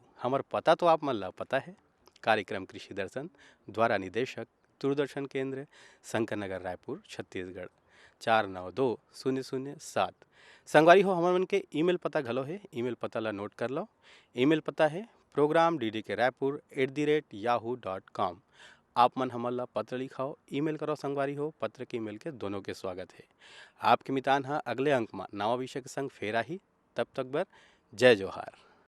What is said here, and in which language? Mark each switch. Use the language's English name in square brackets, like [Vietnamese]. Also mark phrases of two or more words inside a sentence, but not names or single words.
[Chhattisgarhi] हमार पता तो आप मन ला पता है, कार्यक्रम कृषि दर्शन द्वारा निदेशक दूरदर्शन केंद्र शंकर नगर रायपुर छत्तीसगढ़ 492007। संगवारी हो हमार मन के ईमेल पता घलो है, ईमेल पता ला नोट कर लो। ईमेल पता है program.ddkraipur@yahoo.com। आप मन हमन ला पत्र लिखाओ, ईमेल करो संगवारी हो। पत्र के ईमेल के दोनों के स्वागत है। आपके मितान अगले अंक में नवा विषय के संग फेर आही। तब तक बर जय जोहार।